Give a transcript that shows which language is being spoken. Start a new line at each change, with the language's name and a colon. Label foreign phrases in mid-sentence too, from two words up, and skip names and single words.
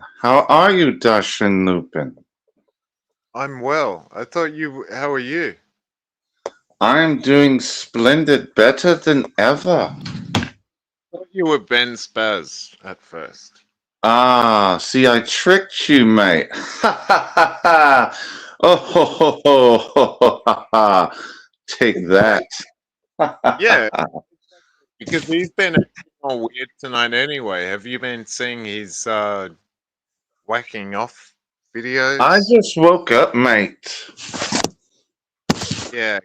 English: How are you, Dustin Newbin? I'm well. I thought you. How are you? I'm doing splendid, better than ever. I thought you were Ben Spaz at first. Ah, see, I tricked you, mate. Ha ha ha ha. Oh, ho, ho, ho, ho, ho, ha, ha. Take that. Yeah, because he's been acting all weird tonight anyway. Have you been seeing his whacking off videos? I just woke up, mate. Yeah,